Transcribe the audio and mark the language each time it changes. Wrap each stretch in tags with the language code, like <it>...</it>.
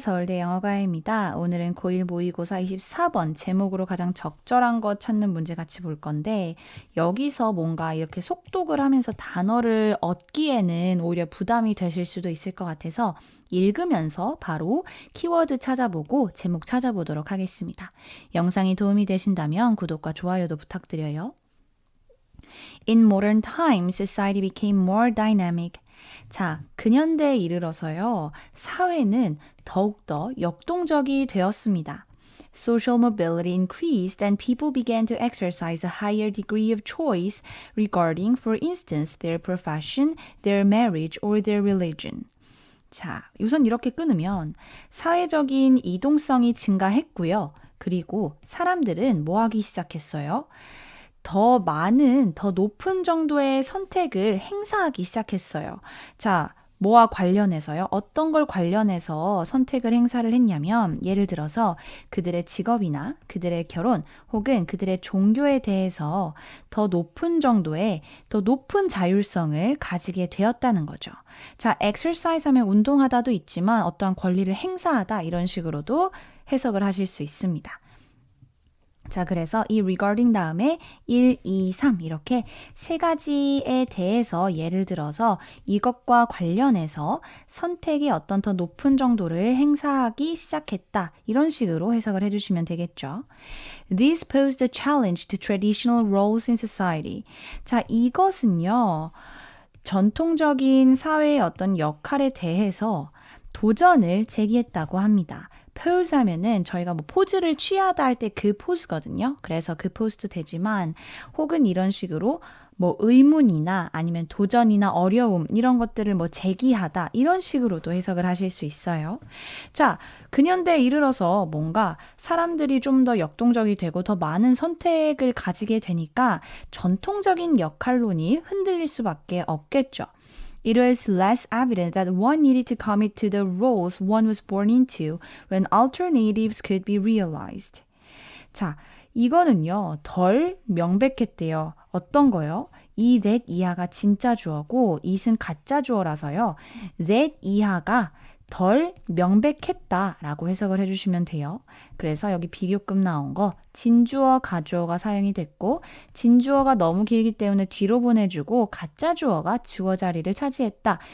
<ko>서울대 영어과외입니다. 오늘은 고1 모의고사 24번 제목으로 가장 적절한 것 찾는 문제 같이 볼 건데 여기서 뭔가 이렇게 속독을 하면서 단어를 얻기에는 오히려 부담이 되실 수도 있을 것 같아서 읽으면서 바로 키워드 찾아보고 제목 찾아보도록 하겠습니다. 영상이 도움이 되신다면 구독과 좋아요도 부탁드려요.</ko> <en>In modern times, society became more dynamic.</en> <ko>자, 근현대에 이르러서요, 사회는 더욱더 역동적이 되었습니다.</ko> <en>Social mobility increased and people began to exercise a higher degree of choice regarding, for instance, their profession, their marriage, or their religion.</en> <ko>자, 우선 이렇게 끊으면 사회적인 이동성이 증가했고요. 그리고 사람들은 뭐 하기 시작했어요? 더 많은, 더 높은 정도의 선택을 행사하기 시작했어요. 자, 뭐와 관련해서요? 어떤 걸 관련해서 선택을 행사를 했냐면, 예를 들어서 그들의 직업이나 그들의 결혼 혹은 그들의 종교에 대해서 더 높은 정도의, 더 높은 자율성을 가지게 되었다는 거죠. 자, exercise 하면 운동하다도 있지만 어떠한 권리를 행사하다 이런 식으로도 해석을 하실 수 있습니다. 자, 그래서 이 regarding 다음에 1, 2, 3 이렇게 세 가지에 대해서 예를 들어서 이것과 관련해서 선택의 어떤 더 높은 정도를 행사하기 시작했다. 이런 식으로 해석을 해주시면 되겠죠.</ko> <en>This posed a challenge to traditional roles in society.</en> <ko>자, 이것은요. 전통적인 사회의 어떤 역할에 대해서 도전을 제기했다고 합니다. pose 하면은 저희가 뭐 포즈를 취하다 할 때 그 포즈거든요. 그래서 그 포즈도 되지만 혹은 이런 식으로 뭐 의문이나 아니면 도전이나 어려움 이런 것들을 뭐 제기하다 이런 식으로도 해석을 하실 수 있어요. 자, 근현대에 이르러서 뭔가 사람들이 좀 더 역동적이 되고 더 많은 선택을 가지게 되니까 전통적인 역할론이 흔들릴 수밖에 없겠죠.</ko> <en>It was less evident that one needed to commit to the roles one was born into when alternatives could be realized.</en> <ko>자, 이거는요, 덜 명백했대요. 어떤 거요? 이 that 이하가 진짜 주어고 it은 가짜 주어라서요. that 이하가 덜 명백했다라고 해석을 해주시면 돼요. 그래서 여기 비교급 나온 거 진주어, 가주어가 사용이 됐고 진주어가 너무 길기 때문에 뒤로 보내주고 가짜 주어가 주어 자리를 차지했다.</ko>